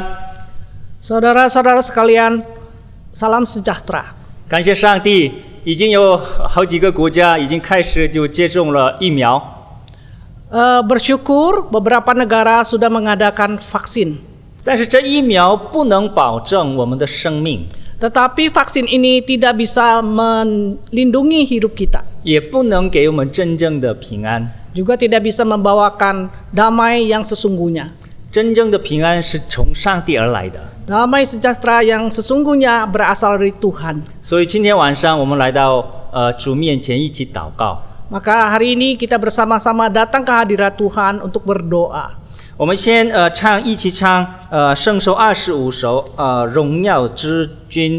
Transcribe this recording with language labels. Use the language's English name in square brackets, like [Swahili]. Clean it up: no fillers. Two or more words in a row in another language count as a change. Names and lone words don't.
[Indonesian] Saudara-saudara sekalian, salam sejahtera. [Chinese] 感谢上帝，已经有好几个国家已经开始就接种了疫苗。 [Indonesian] Bersyukur beberapa negara sudah mengadakan vaksin. [Chinese] 但是这疫苗不能保证我们的生命， [Indonesian] Tetapi vaksin ini tidak bisa melindungi hidup kita. [Chinese] 也不能给我们真正的平安。 [Indonesian] Juga tidak bisa membawakan damai yang sesungguhnya. [Chinese] 真正的平安是从上帝而来的。 [Indonesian] Damai sejahtera yang sesungguhnya berasal dari Tuhan. [Chinese] 所以今天晚上我们来到主面前一起祷告。 [Indonesian] Maka hari ini kita bersama-sama datang ke hadirat Tuhan untuk berdoa. [Chinese] 我们先一起唱圣诗25首荣耀之君。